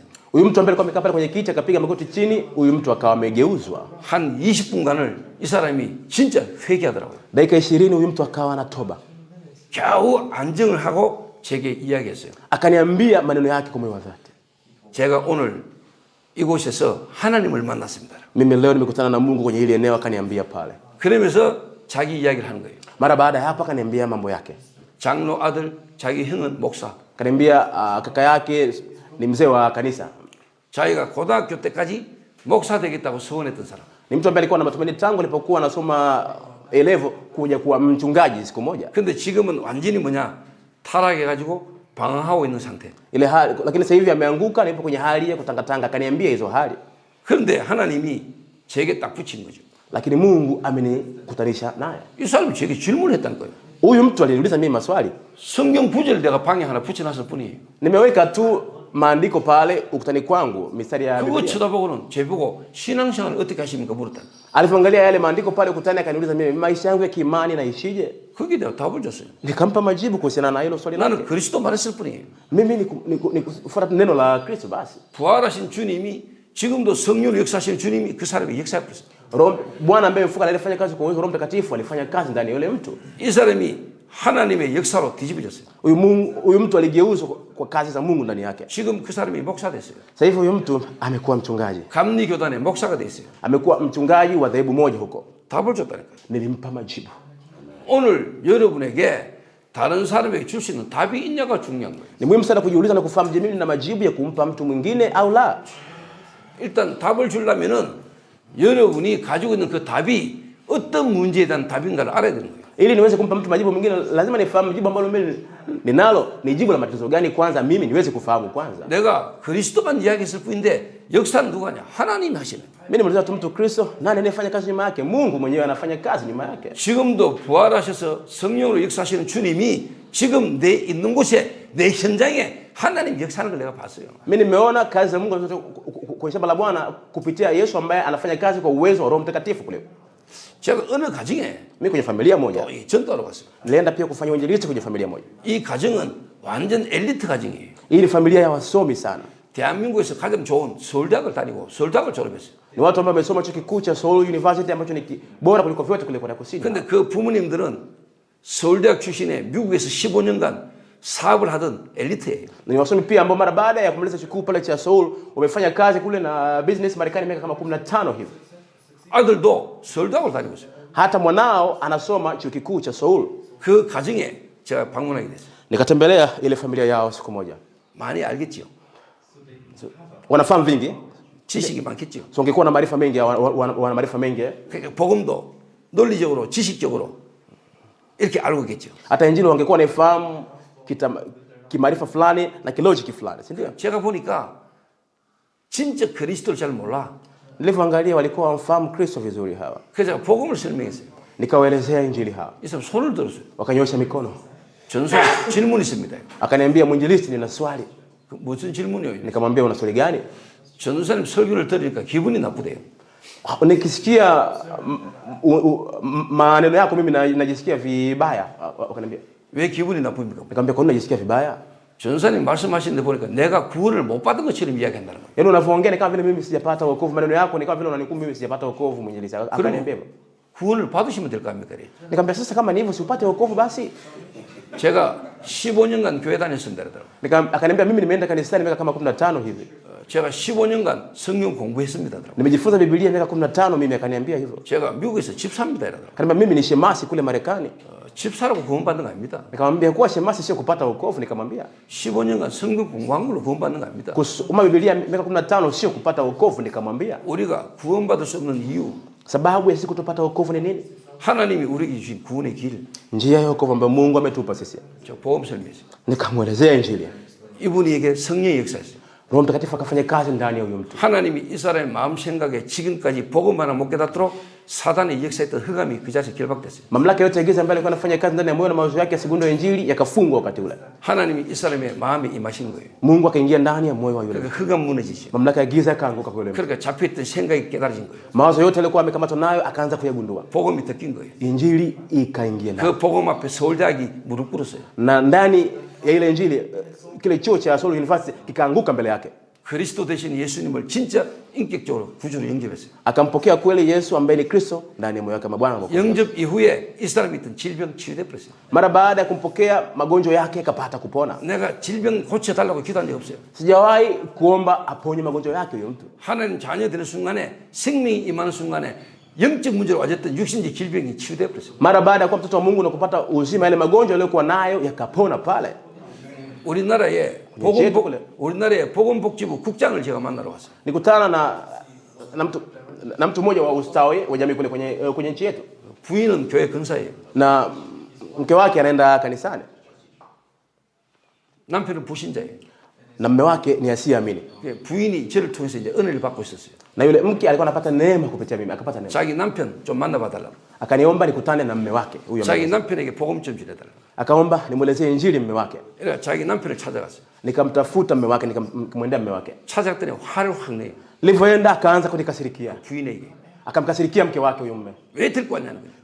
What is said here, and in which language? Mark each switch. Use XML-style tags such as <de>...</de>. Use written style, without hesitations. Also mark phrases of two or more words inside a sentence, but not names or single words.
<sw>Huyu mtu ambaye alikuwa amekaa pale kwenye kiti akapiga magoti chini, huyu mtu akawa amegeuzwa.</sw> <ko>한 20분간을 이 사람이 진짜 회개하더라고요.</ko> <sw>Dakika 20 huyu mtu akawa na toba.</sw> <ko>겨우 안정을 하고 제게 이야기했어요.</ko> <sw>Akaniambia maneno yake kwa moyo wa dhati.</sw> <ko>제가 오늘 이곳에서 하나님을 만났습니다.</ko> <sw>Mimi leo nimekutana na Mungu kwenye ile eneo, akaniambia pale.</sw> <ko>그러면서 자기 이야기를 하는 거예요.</ko> <sw>Mara baada ya hapo akaniambia mambo yake.</sw> <ko>장로 아들, 자기 형은 목사.</ko> <sw>Akaniambia kaka yake ni mzee wa kanisa.</sw> <ko>자기가 고등학교 때까지 목사 되겠다고 소원했던 사람.</ko> <sw>Ni mtu ambaye alikuwa na matumaini tangu alipokuwa anasoma A-level kuja kuwa mchungaji siku moja.</sw> <ko>근데 지금은 완전히 타락해 가지고 방황하고 있는 상태.</ko> <sw>Ile hali, lakini sasa hivi ameanguka na yupo kwenye hali ya kutangatanga. Akaniambia hizo hali.</sw> <ko>그런데 하나님이 제게 딱 붙인 거죠.</ko> <sw>Lakini Mungu amenikutanisha naye.</sw> <ko>이 사람이 제게 질문했다는 거예요.</ko> <sw>Huyu mtu aliniuliza mimi maswali.</sw> <ko>성경 구절 내가 방에 하나 붙여놨을 뿐이에요.</ko> <sw>Nimeweka tu maandiko pale ukutani kwangu, mistari ya</sw> <ko>그거</ko> <sw>Biblia.</sw> <ko>쳐다보고는 제보고 신앙생활 어떻게 하십니까 물었다.</ko> <sw>Alipoangalia yale maandiko pale ukutani akaniuliza mimi maisha yangu ya kiimani naishije?</sw> <ko>거기에 내가 답을 줬어요.</ko> <sw>Nikampa majibu kuhusiana na hilo swali lake.</sw> <ko>나는 그리스도 말했을 뿐이에요.</ko> <sw>Mimi ni kufuata neno la Kristo basi.</sw> <ko>부활하신 주님이 지금도 성령을 역사하시는 주님이 그 사람이 역사하고 있어요.</ko> <sw>Roho Bwana ambaye mfuka alifanya kazi kwa uwezo wa Roho Mtakatifu alifanya kazi ndani ya yule mtu.</sw> <ko>이 사람이 하나님의 역사로 뒤집어졌어요.</ko> <sw>Huyu mtu aligeuzwa kwa kazi za Mungu ndani yake.</sw> <ko>지금 그 사람이 목사 됐어요.</ko> <sw>Sasa hivi huyu mtu amekuwa mchungaji.</sw> <ko>감리교단의 목사가 됐어요.</ko> <sw>Amekuwa mchungaji wa dhehebu moja huko.</sw> <ko>답을 줬다니까요.</ko> <sw>Nilimpa majibu.</sw> <ko>오늘 여러분에게 다른 사람에게 줄 수 있는 답이 있냐가 중요한 거예요.</ko> <sw>Ni muhimu sana kujiuliza na kufahamu je, mimi nina majibu ya kumpa mtu mwingine au la.</sw> <ko>일단 답을 주려면은 여러분이 가지고 있는 그 답이 어떤 문제에 대한 답인가를 알아야 되는 거예요.</ko> <sw>Ili niweze kumpa mtu majibu mwingine lazima nifahamu jibu ambalo mimi ninalo ni jibu la matatizo gani kwanza, mimi niweze kufahamu kwanza.</sw> <ko>내가 그리스도만 이야기했을 뿐인데 역사는 누가 하냐? 하나님이 하시는 거예요.</ko> <sw>Mimi nimuuliza tu mtu Kristo, nani anayefanya kazi nyuma yake? Mungu mwenyewe anafanya kazi nyuma yake.</sw> <ko>지금도 부활하셔서 성령으로 역사하시는 주님이 지금 내 있는 곳에 내 현장에 하나님 역사하는 걸 내가 봤어요.</ko> <sw>Mimi nimeona kazi za Mungu kwa shamba la Bwana kupitia Yesu ambaye anafanya kazi kwa uwezo wa Roho Mtakatifu kule.</sw> <ko>제가 어느 가정에</ko> <sw>Mimi kwenye familia moja</sw> <ko>전도하러 갔어요.</ko> <sw>nilienda pia kufanya uinjilisti kwenye familia moja.</sw> <ko>이 가정은 완전 엘리트 가정이에요.</ko> <sw>Hii ni familia ya wasomi sana.</sw> <ko>대한민국에서 가장 좋은 서울대학을 다니고 서울대학을 졸업했어요.</ko> <sw>Ni watu ambao wamesoma chuo kikuu cha Seoul University ambacho ni bora kuliko vyote kule Korea Kusini.</sw> <ko>근데 그 부모님들은 서울대학 출신에 미국에서 15년간 사업을 하던 엘리트예요.</ko> <sw>Ni wasomi pia ambao mara baada ya kumaliza chuo kikuu pale cha Seoul wamefanya kazi kule na business Marekani miaka kama 15 hivi.</sw> <ko>아들도 서울대학을 다니고 있어요.</ko> <sw>Hata mwanao anasoma chuo kikuu cha Seoul.</sw> <ko>그 가정에 제가 방문하게 됐어요.</ko> <sw>Nikatembelea ile familia yao siku moja.</sw> <ko>많이 알겠지요.</ko> <sw>Wanafahamu vingi.</sw> <ko>지식이 많겠지요.</ko> <sw>So ungekuwa na maarifa mengi, wana maarifa mengi.</sw> <ko>그러니까 복음도 논리적으로 지식적으로 이렇게 알고 있겠죠.</ko> <sw>Hata injili wangekuwa naifahamu kimaarifa fulani na kilogic fulani, si ndio?</sw> <ko>제가 보니까 진짜 그리스도를 잘 몰라.</ko> <sw>Nilivyoangalia walikuwa wamfahamu Kristo vizuri hawa.</sw> <ko>그래서 제가 복음을 설명했어요.</ko> <sw>Nikawaelezea injili hawa.</sw> <ko>이 사람 손을 들었어요.</ko> <sw>Wakanyosha mikono.</sw> <ko>전사 질문 있습니다.</ko> <sw>Akaniambia, mwinjilisti, nina swali.</sw> <ko>무슨 질문이요?</ko> <sw>Nikamwambia, una swali gani?</sw> <ko>전사님 설교를 들으니까 기분이 나쁘대요.</ko> <sw>Nikisikia maneno yako mimi najisikia vibaya. Wakaniambia,</sw> <ko>왜 기분이 나쁩니까?</ko> <sw>nikamwambia, kwa nini najisikia vibaya?</sw> <ko>전사님 말씀하시는데 보니까 내가 구원을 못 받은 것처럼 이야기한다는 거예요.</ko> <sw>Yaani unavyoongea ni kama vile mimi sijapata wokovu. Maneno yako ni kama vile unanihukumu mimi sijapata wokovu, mwinjilisti. Akaniambia,</sw> <ko>구원을 받으시면 될 거 아닙니까?</ko> <sw>nikamwambia, sasa kama ni hivyo si upate wokovu basi.</sw> <ko>제가 15년간 교회 다녔습니다.</ko> <sw>Akaniambia, mimi nimeenda kanisani miaka kama 15 hivi.</sw> <ko>제가 15년간 성경 공부했습니다.</ko> <sw>Nimejifunza Biblia miaka 15 mimi. Akaniambia hivyo.</sw> <ko>제가 미국에서 집사입니다.</ko> <sw>Akaniambia, mimi ni shemasi kule Marekani.</sw> <ko>집사라고 구원받는 거 아닙니다.</ko> <sw>Nikamwambia, kuwa shemasi sio kupata wokovu. Nikamwambia,</sw> <ko>15년간 성경 공부한 걸로 구원받는 거 아닙니다.</ko> <sw>kusoma Biblia miaka 15 sio kupata wokovu. Nikamwambia,</sw> <ko>우리가 구원받을 수 없는 이유,</ko> <sw>sababu ya sisi kutopata wokovu ni nini?</sw> <ko>하나님이 우리에게 주신 구원의 길.</ko> <sw>Njia ya wokovu ambayo Mungu ametupa sisi.</sw> <ko>저 복음 설명했어요.</ko> <sw>Nikamwelezea injili.</sw> <ko>이분에게 성령의 역사였어요.</ko> <sw>Roho Mtakatifu akafanya kazi ndani ya huyo mtu.</sw> <ko>하나님이 이 사람의 마음 생각에 지금까지 복음 하나 못 깨닫도록 사단의 역사했던 흑암이 그 자리에 결박됐어요.</ko> <sw>Mamlaka yote ya giza ambayo alikuwa anafanya kazi ndani ya moyo na mawazo yake asigundue injili yakafungwa wakati ule.</sw> <ko>하나님이 이 사람의 마음에 임하신 거예요.</ko> <sw>Mungu akaingia ndani ya moyo wa yule.</sw> <ko>그러니까 흑암 무너지죠.</ko> <sw>Mamlaka ya giza yakaanguka kwa yule mtu.</sw> <ko>그러니까 잡혀있던 생각이 깨달아진 거예요.</ko> <sw>Mawazo yote alikuwa amekamatwa nayo akaanza kuyagundua.</sw> <ko>복음이 덮인 거예요.</ko> <sw>Injili ikaingia ndani.</sw> <ko>그 복음 앞에 서울대학이 무릎 꿇었어요.</ko> <sw>Na ndani ya ile injili kile chuo cha Seoul University kikaanguka mbele yake.</sw> <ko>그리스도 대신 예수님을 진짜 인격적으로 구주로 영접했어요.</ko> <sw>Akampokea kweli Yesu ambaye ni Kristo ndani ya moyo wake kama Bwana na Mwokozi.</sw> <ko>영접 이후에 이 사람이 있던 질병 치유돼 버렸어요.</ko> <sw>Mara baada ya kumpokea magonjwa yake akapata kupona.</sw> <ko>내가 질병 고쳐달라고 기도한 적 없어요.</ko> <sw>Sijawahi kuomba aponye magonjwa yake huyo mtu.</sw> <ko>하나님 자녀 되는 순간에 생명이 임하는 순간에 영적 문제로 와졌던 육신적 질병이 치유돼 버렸어요.</ko> <sw>Mara baada ya kuwa mtoto wa Mungu na kupata uzima, ile magonjwa aliyokuwa nayo yakapona pale.</sw> <ko>우리나라에 보건복지부 국장을 제가 만나러 왔어요.</ko> <sw>Nikutana na mtu mmoja wa ustawi wa jamii kule kwenye nchi yetu.</sw> <ko>부인은 교회 근사예요.</ko> <sw>Na mke wake anaenda kanisani.</sw> <ko>남편은 불신자예요.</ko> <sw>Na mume wake ni asiyeamini.</sw> <ko>부인이 저를 통해서 이제 은혜를 받고 있었어요.</ko> <sw>Na yule mke alikuwa anapata neema kupitia mimi, akapata neema.</sw> <ko>자기 남편 좀 만나봐 달라고.</ko> <sw>Akaniomba nikutane na mume wake huyo.</sw> <ko>자기 남편에게 복음 좀 전해 달라고.</ko> <sw>Akaomba nimuelezee injili mume wake.</sw> <ko>그러니까 자기 남편을 찾아갔어요.</ko> <sw>Nikamtafuta mume wake, nikamwendea mume wake.</sw> <ko>찾아갔더니 화를 확 내요.</ko> <sw>Nilipoenda akaanza kunikasirikia.</sw> <ko>부인에게.</ko> <sw>Akamkasirikia mke wake huyo mume.</sw> <ko>왜 데리고 왔냐는 거예요.</ko>